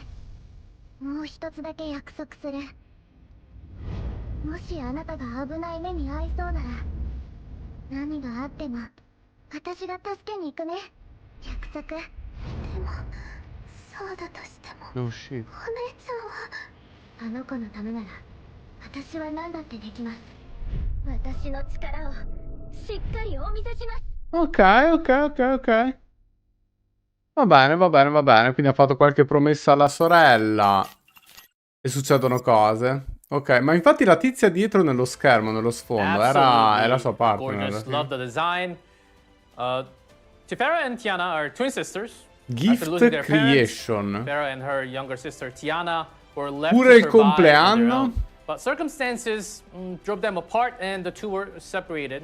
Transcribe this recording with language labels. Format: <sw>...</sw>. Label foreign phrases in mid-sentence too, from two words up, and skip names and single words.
<ja>もう一つだけ約束する。もしあなたが危ない目に遭いそうなら何があっても私が助けに行くね。約束。でもそうだとしてもお姉ちゃんはあの子のためなら私は何だってできます。私の力をしっかりお見せします。</ja> <it>Ok. Va bene. Quindi ha fatto qualche promessa alla sorella. E succedono cose. Ok, ma infatti la tizia dietro nello schermo, nello sfondo, è la sua partner.</it> <en>Love the design. Tiphera and Tiana are twin sisters. Gift Creation. Tiphera and her younger sister Tiana were left</en> <it>Pure</it> <en>to</en> <it>il</it> <en>survive on their</en> <it>compleanno.</it> <en>own. But circumstances drove them apart and the two were separated.</en>